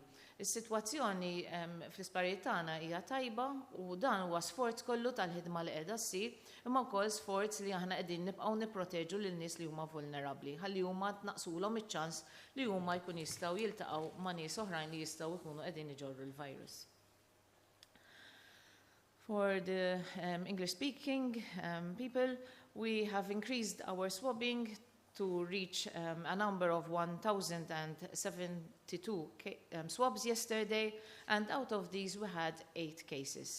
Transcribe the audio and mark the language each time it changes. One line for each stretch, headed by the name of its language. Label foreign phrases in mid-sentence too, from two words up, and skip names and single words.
Maltese: Is-sitwazzjoni fl-isparijiet tagħna hija tajba u dan huwa sforz kollu tal-ħidma li qiegħda ssir, imma wkoll sforz li aħna qegħdin nibqgħu nipproteġu lin nies li huma vulnerabbli, ħalli huma tnaqsulhom iċ-ċans li huma jkun jistgħu jiltaqgħu ma' nies oħrajn li jistgħu jkunu qegħdin iġorru l-virus.
English: For the English-speaking people, we have increased our swabbing to reach a number of 1,072 swabs yesterday, and out of these we had 8 cases.